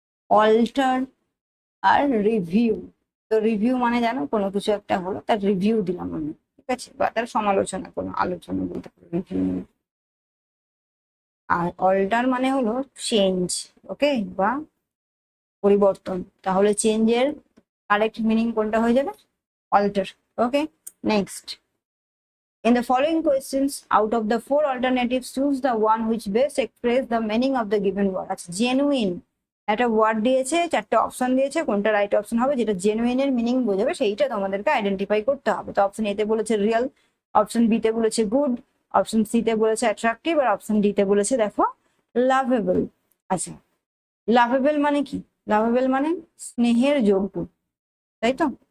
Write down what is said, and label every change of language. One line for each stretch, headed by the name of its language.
Bangla: Alter আর review, তো review মানে জানো কোনো কিছু একটা হলো তার রিভিউ দিলাম আমি, ঠিক আছে, বা তার সমালোচনা, কোনো আলোচনা বলতে পারো রিভিউ। আর অল্টার মানে হলো চেঞ্জ, ওকে, বা পরিবর্তন। তাহলে চেঞ্জের কারেক্ট মিনিং কোনটা হয়ে যাবে? Alter. Okay, next.
English: In the following questions, out of the four alternatives, choose the one which best express the meaning of the given word.
Bangla: আচ্ছা, জেনুইন একটা ওয়ার্ড দিয়েছে, চারটে অপশন দিয়েছে, কোনটা রাইট অপশন হবে যেটা জেনুইন এর মিনিং বোঝাবে সেইটা তোমাদেরকে আইডেন্টিফাই করতে হবে। তো অপশন এ তে বলেছে রিয়েল, অপশন বি তে বলেছে গুড, অপশন সি তে বলেছে অ্যাট্রাকটিভ, আর অপশন ডি তে বলেছে দেখো লাভেবল। আচ্ছা, লাভেবল মানে কি? লাভেবল মানে স্নেহের যোগ্য, তাই তো?